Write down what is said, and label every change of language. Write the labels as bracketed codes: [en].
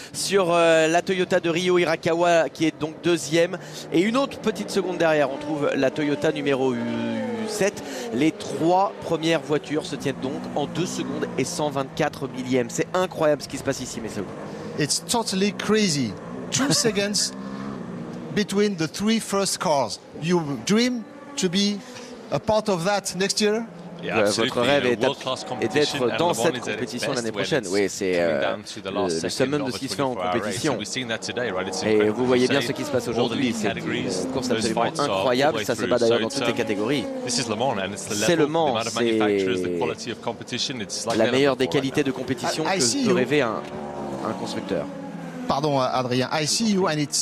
[fr] sur la Toyota de Ryo Hirakawa qui est donc deuxième. Et une autre petite seconde derrière, on trouve la Toyota numéro 7. Les trois premières voitures se tiennent donc en 2 secondes et 124 millièmes. C'est incroyable ce qui se passe ici, mes amis. [en] It's totally crazy. 2 seconds between the three first cars. You dream to be a part of that next year? [fr] Votre rêve est d'être dans cette compétition l'année prochaine. Oui, c'est le summum de ce qui se fait en compétition. Et vous voyez bien ce qui se passe aujourd'hui. C'est une course absolument incroyable. Ça se bat d'ailleurs dans toutes les catégories. C'est Le Mans. C'est la meilleure des qualités de compétition que peut rêver un constructeur. [en] Pardon, Adrien. I see you and it's